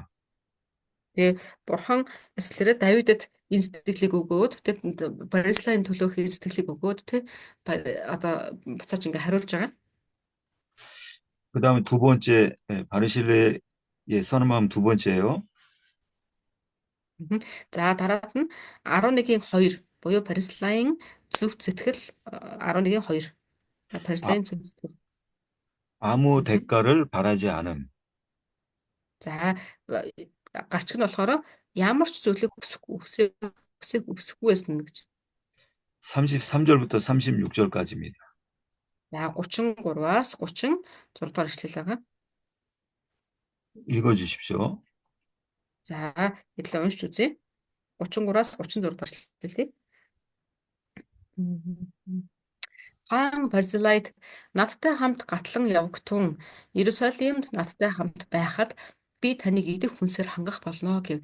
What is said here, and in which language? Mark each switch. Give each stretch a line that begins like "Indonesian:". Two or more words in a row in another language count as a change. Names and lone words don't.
Mongolian: Тэгээ бурхан эслэрээ Давидэд энэ сэтгэлийг өгөөд тий Барислайн төлөөх энэ сэтгэлийг өгөөд тий одоо буцааж ингээ хариулж байгаа.
Korean: 그다음에 두 번째 바르실레의 선한 마음 두 번째예요.
Mongolian: За дараад нь 11-ийн 2 буюу Парислайн зөв сэтгэл 11-2. 아, Парислайн зөв сэтгэл.
Korean: 아무 대가를 바라지 않음.
Mongolian: За гарчиг нь болохоор ямар ч зүйлийг хүсэхгүй байсан гэж.
Korean: 33절부터 36절까지입니다.
Mongolian: За 33-аас 36 дугаар эшлэл байгаа.
Korean: 읽어주십시오.
Mongolian: За хэдлээ уншиж үзье. 33-аас 36 дугаар эшлэлийг. Хаан Барзилайд надтай хамт гатлан явагтун Иерусалимд надтай хамт байхад би таныг идэх хүнсээр хангах болно гэв.